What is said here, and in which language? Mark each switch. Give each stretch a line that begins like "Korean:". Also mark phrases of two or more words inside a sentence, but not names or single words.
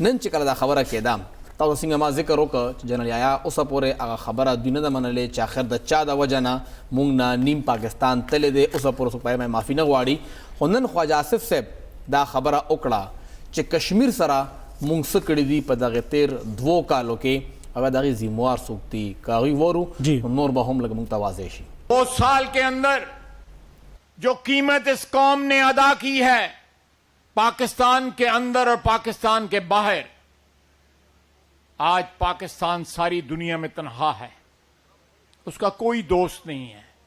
Pashto: نن چې کله دا خبره کېده تاسو څنګه ما ذکر وکړه چې جنرال یحیی اوسه پورې هغه خبره دوی نه ده منلې چې آخر د چا د وجه نه موږ نه نیم پاکستان تللی دی، اوسه پورې څوک پای معافي نه غواړي. خو نن خواجه آصف صاحب دا خبره وکړه چې کشمیر سره موږ څه کړي دي په دغه تیر 2 کالو کې، هغه دغه ذمہوار څوک دي که هغوی وورو نور به هم لږ موږ ته واضح شي.
Urdu: 2 سال کے اندر جو قیمت اس قوم نے ادا کی ہے پاکستان کے اندر اور پاکستان کے باہر، آج پاکستان ساری دنیا میں تنہا ہے، اس کا کوئی دوست نہیں ہے.